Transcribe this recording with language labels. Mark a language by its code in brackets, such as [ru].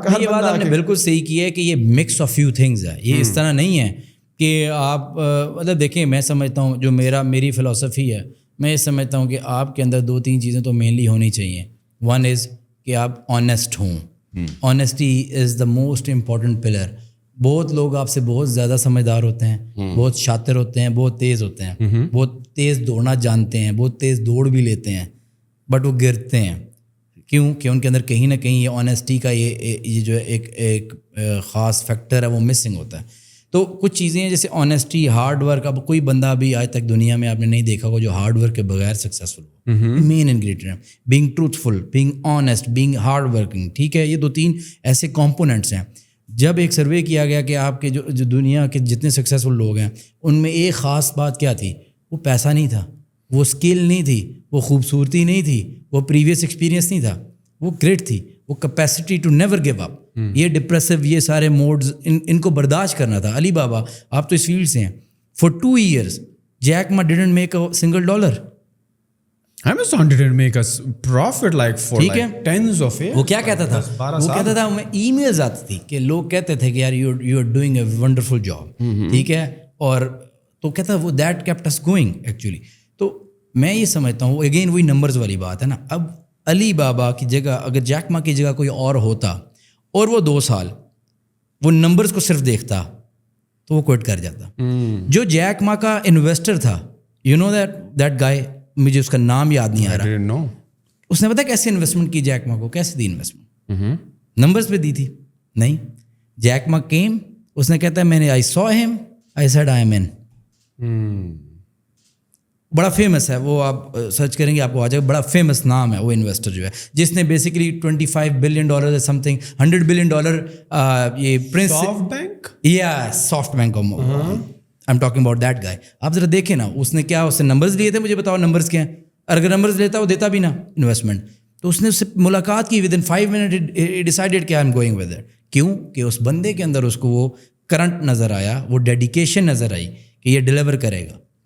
[ur] یہ بات آپ نے بالکل صحیح کی ہے کہ یہ مکس آف فیو تھنگز ہے. یہ اس طرح نہیں ہے کہ آپ مطلب دیکھیں, میں سمجھتا ہوں جو میری فلسفی ہے, میں یہ سمجھتا ہوں کہ آپ کے اندر 2-3 چیزیں تو مینلی ہونی چاہیے. ون از کہ آپ آنیسٹ ہوں. [en] Honesty is the most important pillar. [ur] بہت لوگ آپ سے بہت زیادہ سمجھدار ہوتے ہیں, بہت شاطر ہوتے ہیں, بہت تیز ہوتے ہیں, بہت تیز دوڑنا جانتے ہیں, بہت تیز دوڑ بھی لیتے ہیں, بٹ وہ گرتے ہیں. کیوں کہ ان کے اندر کہیں نہ کہیں یہ آنیسٹی کا یہ جو ایک خاص فیکٹر ہے وہ مسنگ ہوتا ہے. تو کچھ چیزیں ہیں جیسے آنیسٹی, ہارڈ ورک. اب کوئی بندہ بھی آج تک دنیا میں آپ نے نہیں دیکھا ہوگا جو ہارڈ ورک کے بغیر سکسیزفل ہو. [en] Main ingredient being truthful, being honest, being hard working. [ur] ٹھیک ہے, یہ 2-3 ایسے کمپوننٹس ہیں. جب ایک سروے کیا گیا کہ آپ کے جو دنیا کے جتنے سکسیزفل لوگ ہیں ان میں ایک خاص بات کیا تھی, وہ پیسہ نہیں تھا, وہ اسکل نہیں تھی, وہ خوبصورتی نہیں تھی, وہ پریویس ایکسپیرینس نہیں تھا, وہ گریٹ تھی, وہ [en] Capacity to never give up. [ur] یہ ڈپریسو, یہ سارے موڈز ان کو برداشت کرنا تھا. [en] Alibaba, [ur] آپ تو اس فیلڈ سے ہیں. [en] For 2 years Jack Ma didn't make a single dollar. Amazon didn't make us profit like for like tens of years. [ur] وہ کیا کہتا تھا, وہ کہتا تھا, میں ای میلز آتی تھی کہ لوگ کہتے تھے کہ یار [en] you are doing a wonderful job, [ur] ٹھیک ہے, اور تو کہتا وہ [en] That kept us going actually. [ur] تو میں یہ سمجھتا ہوں اگین وہی نمبرز والی بات ہے نا. اب علی بابا کی جگہ اگر جیک ما کی جگہ کوئی اور ہوتا اور وہ 2 سال وہ نمبرز کو صرف دیکھتا تو وہ کوئٹ کر جاتا. جو جیک ما کا انویسٹر تھا, [en] you know that guy, [ur] مجھے اس کا نام یاد نہیں آ رہا, اس نے پتا کیسے انویسٹمنٹ کی جیک ما کو, کیسے دی انویسٹمنٹ, نمبرز پہ دی تھی نہیں. جیک ما کیم, اس نے کہتا ہے میں نے آئی سو ہم, آئی سیڈ آئی ایم ان. بڑا فیمس ہے وہ, آپ سرچ کریں گے آپ کو آ جائے گا, بڑا فیمس نام ہے وہ انویسٹر جو ہے جس نے basically $25 billion some thing $100 billion یہ پرنس سافٹ بینک, [en] یا SoftBank I'm talking about that guy. [ur] آپ ذرا دیکھیں نا, اس نے کیا, اس نے نمبرز لیے تھے, مجھے بتاؤ نمبرز کیا ہیں. اگر نمبرز لیتا وہ دیتا بھی نا انویسٹمنٹ. تو اس نے اس سے ملاقات کی, [en] within 5 minutes [ur] ڈیسائیڈیڈ کہ [en] I am going with it. [ur] کیوں کہ اس بندے کے اندر اس کو وہ کرنٹ نظر آیا, وہ ڈیڈیکیشن نظر آئی کہ یہ ڈیلیور کرے گا.